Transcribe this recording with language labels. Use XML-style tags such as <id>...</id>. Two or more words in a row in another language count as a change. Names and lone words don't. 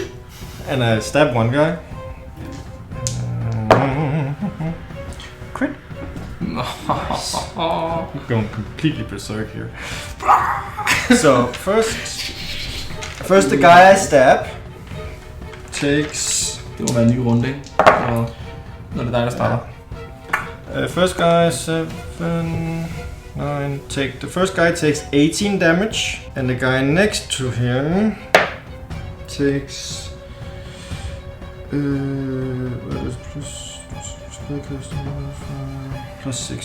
<en>And I stab one guy. Crit. I'm going completely berserk here. So first First, the guy I stab takes...</en> <da>Det må være en ny runde, ikke? Når det er dig, der starter.</da> <en>First guy 7, 9. The first guy takes 18 damage, and the guy next to him takes. What is plus 6?</en>